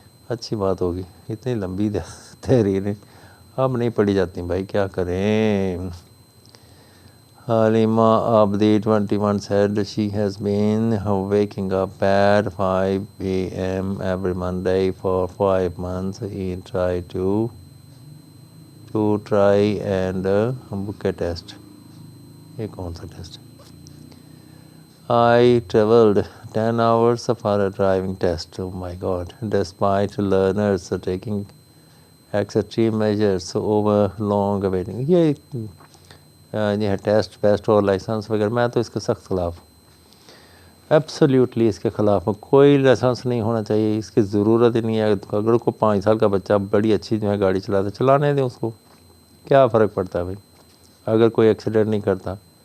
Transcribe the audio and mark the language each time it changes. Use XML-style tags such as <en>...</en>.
<hi>अच्छी बात होगी, इतनी लंबी तहरीरें अब नहीं पढ़ी जाती भाई, क्या करें।</hi> <en>Halima Abdi 21 said she has been waking up at 5 a.m. every Monday for 5 months. He tried to try and book a test.</en> <hi>ये कौन सा test?</hi> <en>I traveled 10 hours for a driving test. Oh my God! Despite learners taking extreme measures over long waiting.</en> <hi>ये है test waste और licence वगैरह, मैं तो इसके सख्त ख़िलाफ़, एब्सोल्युटली इसके ख़िलाफ़ हूँ। कोई लाइसेंस नहीं होना चाहिए, इसकी ज़रूरत ही नहीं है। अगर कोई 5 साल का बच्चा बड़ी अच्छी जो है गाड़ी चलाता, चलाने दें उसको, क्या फ़र्क पड़ता है भाई, अगर कोई एक्सीडेंट नहीं करता।</hi>